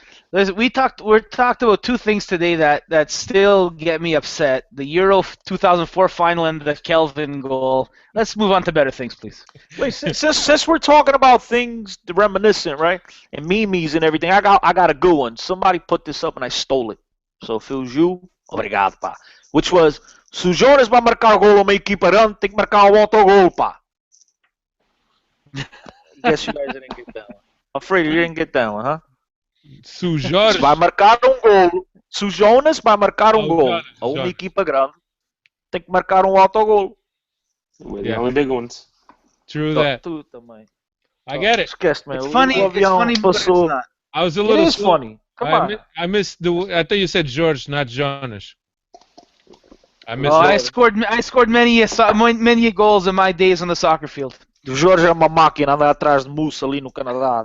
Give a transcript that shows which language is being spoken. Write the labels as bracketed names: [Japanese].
[English] We talked about 2 things today that still get me upset: the Euro 2004 final and the Kelvin goal. Let's move on to better things, please. Wait, since we're talking about things reminiscent, right, and memes and everything, I got a good one. Somebody put this up and I stole it. So if it was you, [Portuguese] obrigado, pá. [English] Which was, [Portuguese] se o Jonas vai marcar gol uma equipa grande, tem que marcar autogol, pá. [English] Guess you guys didn't get that one. I'm afraid you didn't get that one, huh? [Portuguese] Se o Jonas vai marcar gol. Se o Jonas vai marcar gol a uma equipa grande, tem que marcar autogol. [English] The only big ones. True that. I get it. It's funny, but it's not. I was a little. It is funny. Come on. I missed I thought you said George, not Jonas. I scored many goals in my days on the soccer field. [Portuguese] Jorge é uma máquina, anda atrás de moose ali no Canadá.